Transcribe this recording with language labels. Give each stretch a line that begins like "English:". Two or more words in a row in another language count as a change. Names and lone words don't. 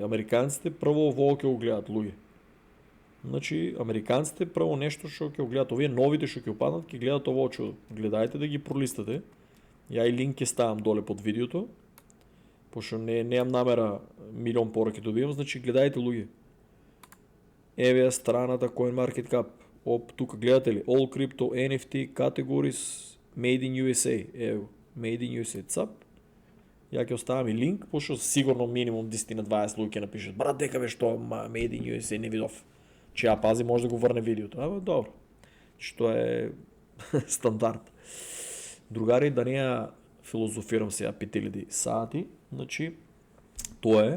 Macedonian: Американците прво ово ќе го гледат луѓе. Значи американците прво нешто што ќе го гледат, овие новите што ќе опаднат, ќе гледат ово чудо. Гледајте да ги пролистате. Ја и линк ќе ставам доле под видеото. Пошто неам намера милион пораки добивам, значи гледајте луѓе. Еве страната CoinMarketCap. Тука гледате ли?
English: All Crypto, NFT, Categories, Made in USA.
Macedonian: Ево,
English: Made in USA.
Macedonian: Цап. Ја ќе оставам и линк, пошто сигурно минимум 10 на 20 луѓе ќе напишат: брат, дека бе што
English: Made in USA
Macedonian: не видов. Че ја пази, може да го врне видеото. Добро. Што е стандард. Другари, да не ја филозофирам сега 5000 сати, значи тоа е.